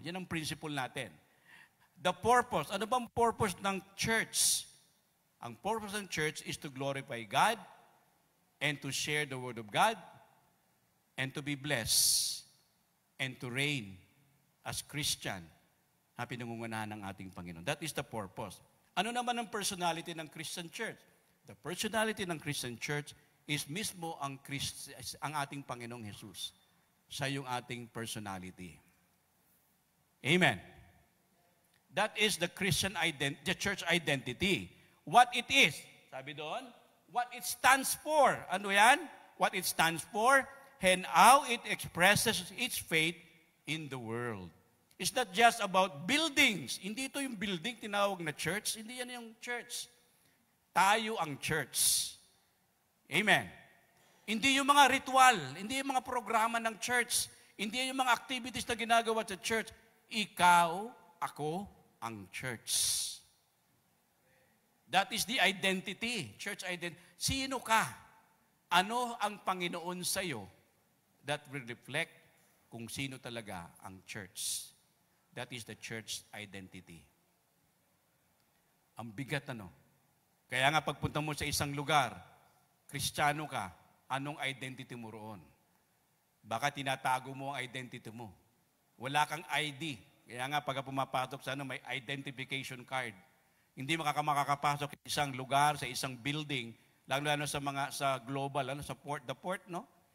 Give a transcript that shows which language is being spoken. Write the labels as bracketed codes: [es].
[tl] Yan ang principle natin. [en] The purpose, [tl] ano ba ang purpose ng church? [en] Ang purpose ng church is to glorify God and to share the Word of God and to be blessed and to reign as Christian [tl] na pinangungunahan ng ating Panginoon. [en] That is the purpose. [tl] Ano naman ang personality ng Christian church? The personality ng Christian church is mismo ang ating Panginoong Jesus. Siya yung ating personality. [en] Amen. That is the Christian identity, the church identity. what it is. [tl] Sabi doon, [en] what it stands for. [tl] Ano yan? [en] What it stands for and how it expresses its faith in the world. It's not just about buildings. [tl] Hindi ito yung building tinawag na church. Hindi yan yung church. Tayo ang church. Amen. Hindi yung mga ritual, hindi yung mga programa ng church, hindi yung mga activities na ginagawa sa church. Ikaw, ako, ang church. [en] That is the identity, church identity. [tl] Sino ka? Ano ang Panginoon sa'yo? [en] That will reflect [tl] kung sino talaga ang church. [en] That is the church identity. [tl] Ang bigat Kaya nga pagpunta mo sa isang lugar, Kristiyano ka, anong identity mo roon? Baka tinatago mo ang identity mo. Wala kang ID. Kaya nga pag pumapasok sa may identification card. Hindi makakapasok sa isang lugar, sa isang building, lalo sa global, sa the port, no?